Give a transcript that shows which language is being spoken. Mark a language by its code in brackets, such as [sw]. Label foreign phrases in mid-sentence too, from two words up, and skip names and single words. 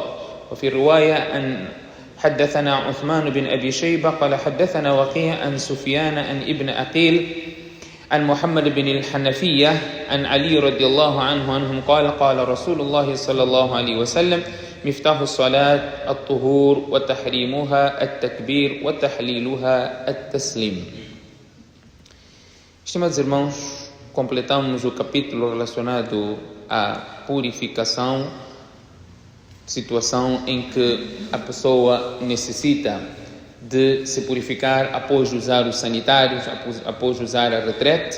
[ar] وفي رواية أن حدثنا عثمان بن أبي شيبة قال حدثنا وقيع عن سفيان عن ابن أقيل عن محمد بن الحنفية عن علي رضي الله عنهم قال قال رسول الله صلى الله عليه وسلم مفتاح الصلاة الطهور وتحريمها التكبير وتحليلها التسليم. [pt] Estimados irmãos, completamos o capítulo relacionado à purificação, situação em que a pessoa necessita de se purificar após usar os sanitários, após usar a retrete.